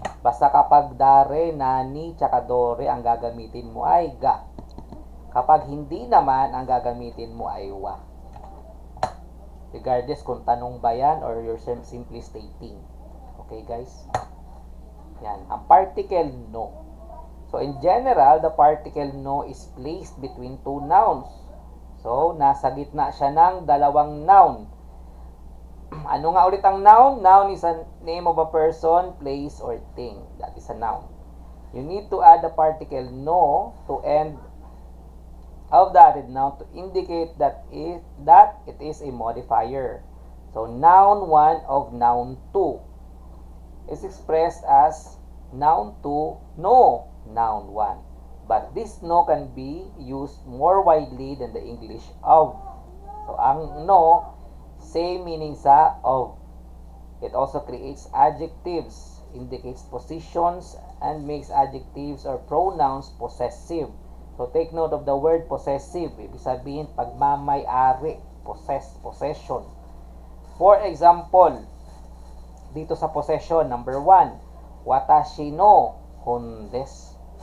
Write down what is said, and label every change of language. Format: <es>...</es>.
<tl>Basta kapag dare, nani, tsaka dore, ang gagamitin mo ay ga. Kapag hindi naman, ang gagamitin mo ay wa.</tl> <en>Regardless</en> <tl>kung tanong ba yan</tl> <en>or you're simply stating. Okay, guys? Yan. Ang particle no. So, in general, the particle no is placed between two nouns.</en> <tl>So, nasa gitna siya ng dalawang noun. Ano nga ulit ang noun?</tl> <en>Noun is a name of a person, place, or thing. That is a noun. You need to add the particle no to end of the added noun to indicate that it is a modifier. So, noun 1 of noun 2 is expressed as noun 2, no, noun 1. But this no can be used more widely than the English of. So, ang no, same meaning sa of. It also creates adjectives, indicates positions, and makes adjectives or pronouns possessive. So, take note of the word possessive.</en> <tl>Ibig sabihin, pagmamay-ari, possession.</tl> <en>For example,</en> <tl>dito sa</tl> <en>possession, number 1,</en> <ja>watashi no hon desu.</ja>